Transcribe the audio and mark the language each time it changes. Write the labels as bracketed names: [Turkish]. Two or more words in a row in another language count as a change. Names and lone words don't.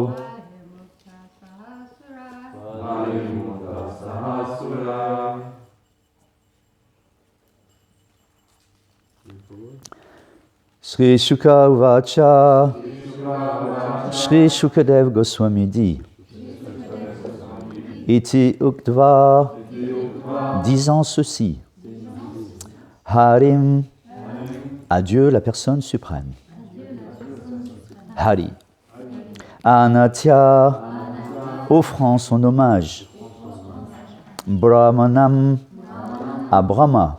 [Sanskrit] Sri Shuka uvacha. [French] Sri Shukadev Goswami dit. [Sanskrit] Iti uktva, [French] disant ceci. Harim, à Dieu la personne suprême. [Sanskrit] Hari. [French] Anatya, offrant son hommage. Brahmanam, à Brahma.